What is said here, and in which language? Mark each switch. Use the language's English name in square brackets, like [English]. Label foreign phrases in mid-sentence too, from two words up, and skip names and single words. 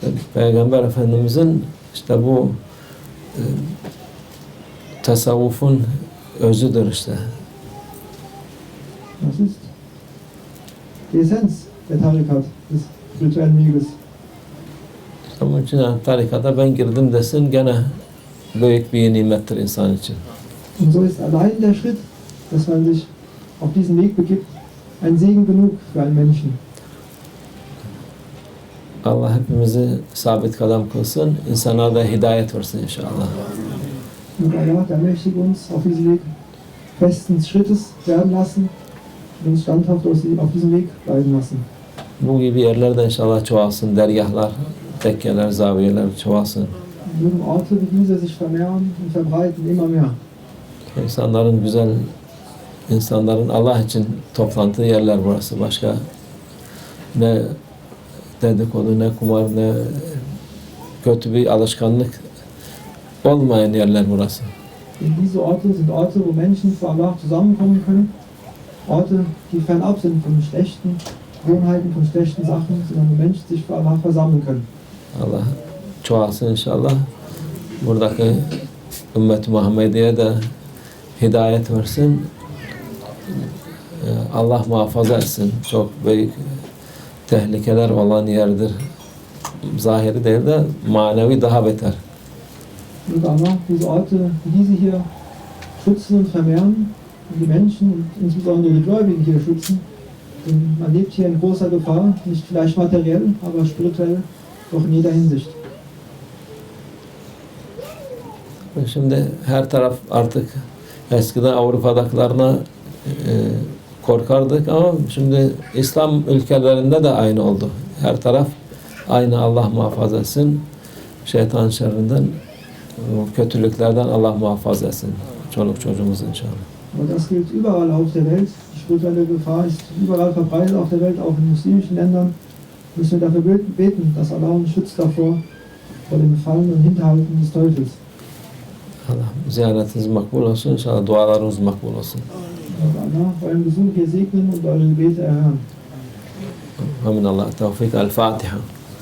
[Turkish] Peygamber Efendimizin işte bu tasavvufun özüdür işte. [German] Das ist die Essenz der Tarikat, des spirituellen Weges. [Turkish] Onun için yani tarikata ben girdim desin gene büyük bir nimettir insan için. [German] Und so ist allein der Schritt, dass man sich auf diesen Weg begibt, ein Segen genug für einen Menschen. [Turkish] Allah hepimizi sabit kadam kılsın, insana da hidayet versin inşallah. [German] Und Allah, der möchte uns auf diesem Weg festen Schrittes werden lassen und uns standhaft auf diesem Weg bleiben lassen. [Turkish] Bu gibi yerlerde inşallah çoğalsın, dergahlar, tekkeler, zaviyeler çoğalsın. [German] Mögen Orte wie diese sich vermehren und verbreiten immer mehr. [Turkish] İnsanların güzel, insanların Allah için toplantığı yerler burası. Başka ne dedikodu, ne kumar, ne kötü bir alışkanlık olmayan yerler burası. [German] Und diese Orte sind Orte, wo Menschen für Allah zusammenkommen können. Orte, die fernab sind von schlechten Gewohnheiten, von schlechten Sachen, sondern wo Menschen sich für Allah versammeln können. [Turkish] Allah çoğalsın inşallah. Buradaki ümmet-i Muhammediye de hidayet versin. Allah muhafaza etsin. Çok büyük tehlikeler olan yerdir. Zahiri değil de manevi daha beter. [German] Und Allah diese Orte, wie diese hier schützen und vermehren und die Menschen und insbesondere die Gläubigen hier schützen. Denn man lebt hier in großer Gefahr, nicht vielleicht materiell, aber spirituell, doch in jeder Hinsicht. [Turkish] Şimdi her taraf artık eskiden Avrupa'dakilerine korkardık ama şimdi İslam ülkelerinde de aynı oldu. Her taraf aynı, Allah muhafaza etsin. Şeytan şerrinden, kötülüklerden Allah muhafaza etsin. Çoluk çocuğumuz inşallah. [German] Aber das gilt überall auf der Welt. Die spirituelle Gefahr ist überall verbreitet auf der Welt, auch in muslimischen Ländern. Müssen wir dafür beten, dass Allah uns schützt davor, vor dem Fallen und Hinterhalten des Teufels. [Turkish] Allah ziyaretiniz makbul olsun. İnşallah dualarınız makbul olsun. [German] Und Allah euren Besuch hier segnen und eure Gebete erhören. [Turkish] Amin. Allah tevfik. El Fatiha.